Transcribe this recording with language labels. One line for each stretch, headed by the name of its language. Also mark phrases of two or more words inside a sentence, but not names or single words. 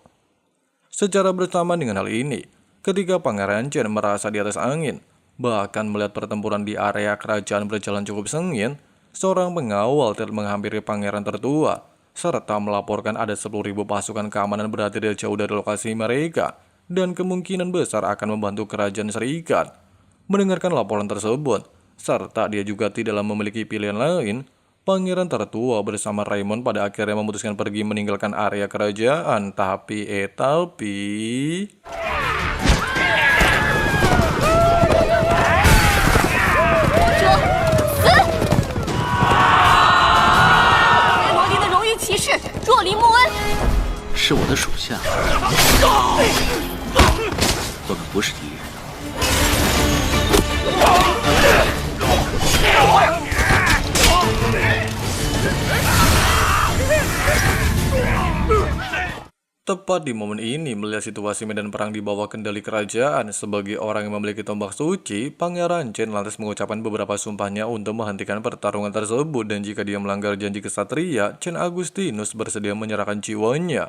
Indonesian: Secara bersamaan dengan hal ini, ketika Pangeran Chen merasa di atas angin, bahkan melihat pertempuran di area kerajaan berjalan cukup sengit, seorang pengawal telah menghampiri Pangeran tertua, serta melaporkan ada 10.000 pasukan keamanan berada jauh dari lokasi mereka, dan kemungkinan besar akan membantu kerajaan Serikat. Mendengarkan laporan tersebut, serta dia juga tidak memiliki pilihan lain, Pangeran tertua bersama Raymond pada akhirnya memutuskan pergi meninggalkan area kerajaan. Tapi...
Chinese: 是我的属下，我们不是敌人。
Indonesian: Tepat di momen ini, melihat situasi medan perang di bawah kendali kerajaan, sebagai orang yang memiliki tombak suci, Pangeran Chen lantas mengucapkan beberapa sumpahnya untuk menghentikan pertarungan tersebut, dan jika dia melanggar janji kesatria, Chen Agustinus bersedia menyerahkan jiwanya.